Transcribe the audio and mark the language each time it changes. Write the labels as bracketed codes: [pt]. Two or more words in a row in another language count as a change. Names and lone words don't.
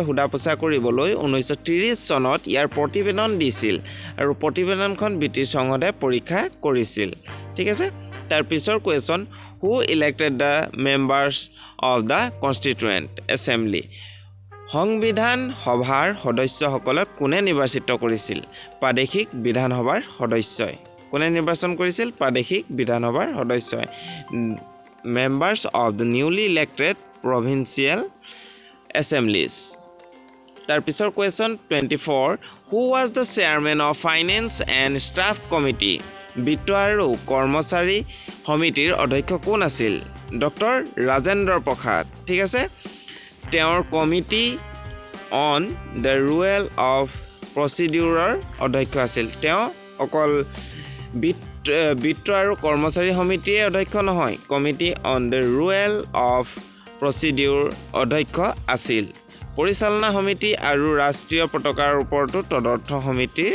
[as] সোধা-পোছা কৰিবলৈ 1930 চনত ইয়াৰ প্ৰতিবেদন দিছিল আৰু প্ৰতিবেদনখন ব্ৰিটিছ সংসদে পৰীক্ষা কৰিছিল ঠিক আছে তাৰ পিছৰ কোৱেশ্চন [en] who elected the members of the constituent assembly [as] সংবিধান সভাৰ সদস্যসকলক কোনে নিৰ্বাচিত কৰিছিল প্ৰাদেশিক বিধানসভাৰ সদস্যই কোনে নিৰ্বাচন কৰিছিল প্ৰাদেশিক বিধানসভাৰ সদস্যই [en] members of the newly elected provincial assemblies [as] তাৰ পিছৰ কোৱেশ্চন 24 [en] who was the chairman of finance and staff committee [as] বিত্ত আৰু কৰ্মচাৰী সমিতিৰ অধ্যক্ষ কোন আছিল ডক্টৰ ৰাজেন্দ্ৰ প্ৰসাদ ঠিক আছে তেওঁৰ [en] committee on the rule of procedure [as] অধ্যক্ষ আছিল তেওঁ অকল বিত্ত আৰু কৰ্মচাৰী সমিতিৰ অধ্যক্ষ নহয় [en] committee on the rule of procedure [as] অধ্যক্ষ আছিল পৰিচালনা সমিতি আৰু ৰাষ্ট্ৰীয় পতাকাৰ ওপৰতো তদৰ্থ সমিতিৰ